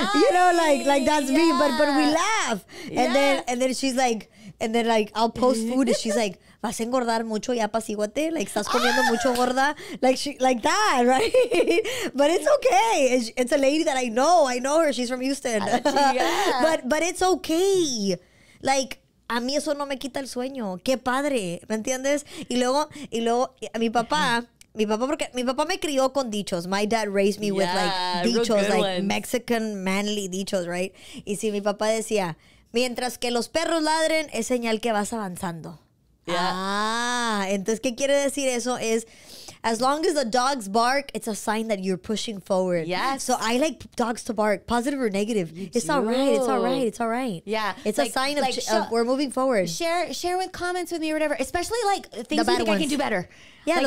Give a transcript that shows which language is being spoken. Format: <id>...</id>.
<en>You know, like that's me, but we laugh. And then she's like, I'll post food and she's like,</en> <es>vas a engordar mucho, ya apacíguate,</es> <en>like</en> <es>estás comiendo mucho gorda,</es> <en>like that, right? But it's okay. It's a lady that I know her. She's from Houston. But it's okay.</en> <es>Like, a mí eso no me quita el sueño. Qué padre, ¿me entiendes? Y luego a mi papá, porque mi papá me crió con dichos.</es> <en>My dad raised me with like dichos, like ones. Mexican manly dichos, right?</en> <es>Y si mi papá decía, mientras que los perros ladren, es señal que vas avanzando. Entonces, ¿qué quiere decir eso?</es> <en>Es, as long as the dogs bark, it's a sign that you're pushing forward. Yes. So I like dogs to bark, positive or negative. It's all right. Yeah. It's a sign of we're moving forward. Share with comments with me or whatever, especially like things you think I can do better. Yeah, like,</en>